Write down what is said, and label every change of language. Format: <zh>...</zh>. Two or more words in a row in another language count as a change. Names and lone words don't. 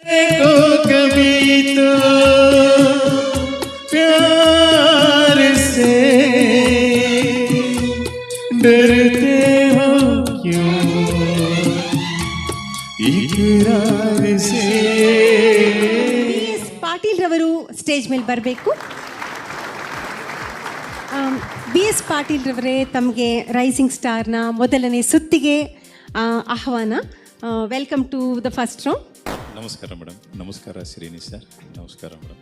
<hi>को कभी तो प्यार से डरते हो क्यों इकरार से.</hi> <kn>BS ಪಾಟೀಲ್ ರವರು ಸ್ಟೇಜ್ ಮೇಲೆ ಬರಬೇಕು. BS ಪಾಟೀಲ್ ರವರೇ, ತಮಗೆ ರೈಸಿಂಗ್ ಸ್ಟಾರ್ನ ಮೊದಲನೇ ಸುತ್ತಿಗೆ ಆಹ್ವಾನ.</kn> <en>Welcome to the first round.</en> <kn>ನಮಸ್ಕಾರ ಮೇಡಮ್. ನಮಸ್ಕಾರ ಶ್ರೀನಿ ಸರ್. ನಮಸ್ಕಾರ ಮೇಡಮ್.</kn>